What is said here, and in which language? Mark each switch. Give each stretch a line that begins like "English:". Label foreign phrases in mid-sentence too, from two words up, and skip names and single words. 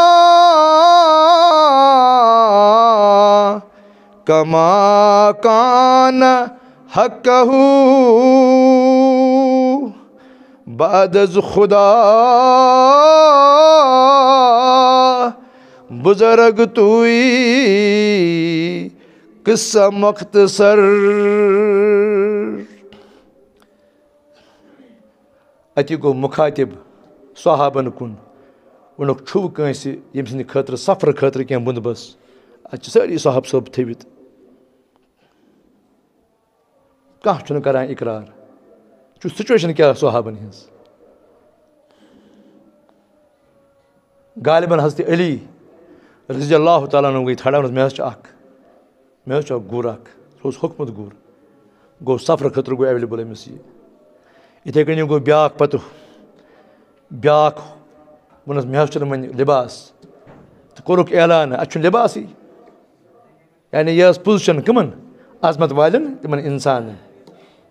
Arabic: کما کان حقہ
Persian: بعد از خدا بزرگ توئی قصہ مختصر
Kashmiri: اَتہِ گوٚو مُخاطِب صحابن کُن ووٚنُکھ چھُو کٲنٛسہِ ییٚمہِ سٕنٛدِ خٲطرٕ سفرٕ خٲطرٕ کینٛہہ بنٛدوبس اَتہِ چھِ سٲری صحاب صٲب تھٲوِتھ کانٛہہ چھُنہٕ کران اِقرار چھُ سُچویشن کیٛاہ صحابن ہِنٛز غالباً حضرت علی
Arabic: رضی اللہ تعالیٰ عنہ
Kashmiri: گٔے تھڑا مےٚ حظ چھُ اکھ گُر اکھ سُہ اوس ہوٚکھمُت گُر گوٚو سفرٕ خٲطرٕ گوٚو ایویلیبٕل أمِس یہِ یِتھٕے کٔنی گوٚو بیٛاکھ پتہٕ بیٛاکھ ووٚنُس مےٚ حظ چھُنہٕ وۄنۍ لِباس تہٕ کوٚرُکھ اعلان اَسہِ چھُنہٕ لِباسٕے یعنی یہِ ٲس پُزِشن کٕمن عظمت والٮ۪ن تِمن اِنسانن